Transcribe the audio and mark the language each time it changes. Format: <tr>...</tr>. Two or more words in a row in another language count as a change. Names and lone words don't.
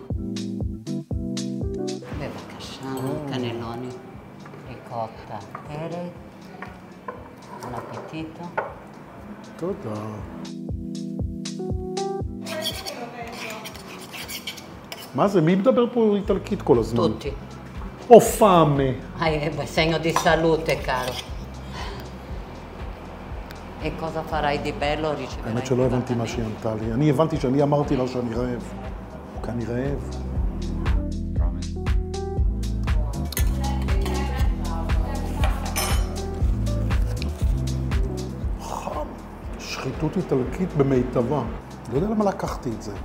<he>בבקשה, קנלוני, ריקוטה, פרק,</he> <it>buon appetito.</it> <he>תודה. מה זה? מי מדבר פה איטלקית כל הזמן? טוטי.</he> <it>Ho fame. segno di salute, caro. E cosa farai di bello?</it> <he>האמת שלא הבנתי מה שהיא ענתה לי. אני הבנתי שאני אמרתי לה שאני רעב. כי אני רעב. חם. שחיתות איטלקית במיטבה. לא יודע למה לקחתי את זה.</he>